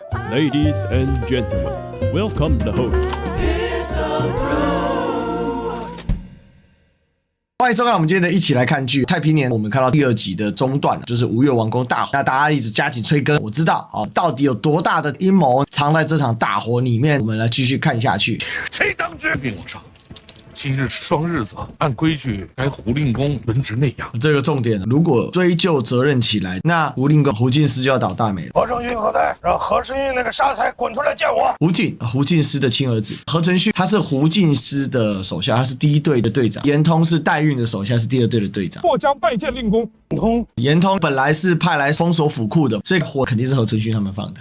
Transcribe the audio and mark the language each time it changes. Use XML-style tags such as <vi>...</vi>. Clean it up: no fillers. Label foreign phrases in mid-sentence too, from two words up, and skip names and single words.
<en>Ladies and gentlemen, welcome the host.</en> <zh>歡迎收看我們今天的一起來看劇《太平年》。我們看到第2集的中段，就是吳越王宮大火。那大家一直加緊催更，我知道到底有多大的陰謀藏在這場大火裡面。我們來繼續看下去。誰當之？皇上，今日是雙日子，按規矩該胡令公輪值內陽。這個重點，如果追究責任起來，那胡令公胡進思就要倒大霉了。何承旭何在？讓何承旭那个沙才滾出來見我。胡進思的親兒子何承旭，他是胡進思的手下，他是第1隊的隊長。嚴通是代運的手下，是第2隊的隊長。或將拜見令公。嚴通本來是派來封鎖府庫的，所以火肯定是何承旭他們放的。</zh>